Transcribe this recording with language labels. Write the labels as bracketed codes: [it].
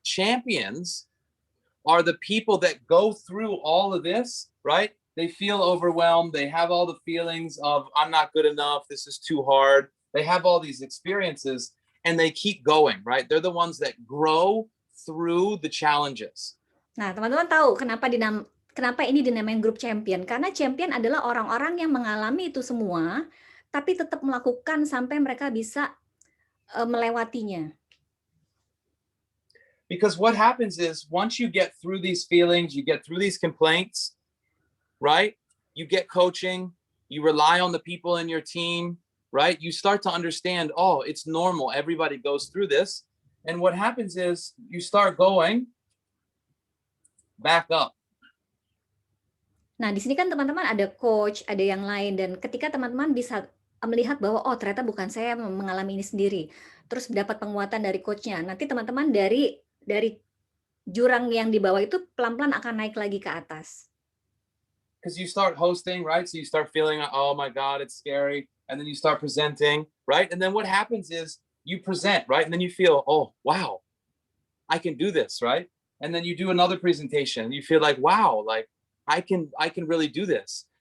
[en] Champions are the people that go through all of this, right? They feel overwhelmed. They have all the feelings of, I'm not good enough. This is too hard. They have all these experiences and they keep going, right? They're the ones that grow through the challenges. [id] Nah, teman-teman tahu kenapa ini dinamain grup champion? Karena champion adalah orang-orang yang mengalami itu semua, tapi tetap melakukan sampai mereka bisa melewatinya. [en] Because what happens is once you get through these feelings, you get through these complaints, right? You get coaching, you rely on the people in your team, right? You start to understand, it's normal. Everybody goes through this. And what happens is you start going back up. [id] Nah, di sini kan teman-teman ada coach, ada yang lain, dan ketika teman-teman bisa melihat bahwa ternyata bukan saya mengalami ini sendiri, terus dapat penguatan dari coachnya, nanti teman-teman dari jurang yang di bawah itu pelan-pelan akan naik lagi ke atas. [en] Because you start hosting, right? So you start feeling, oh my God, it's scary. And then you start presenting, right? And then what happens is you present, right? And then you feel, oh, wow, I can do this, right? And then you do another presentation and you feel like, wow, like I can really do this.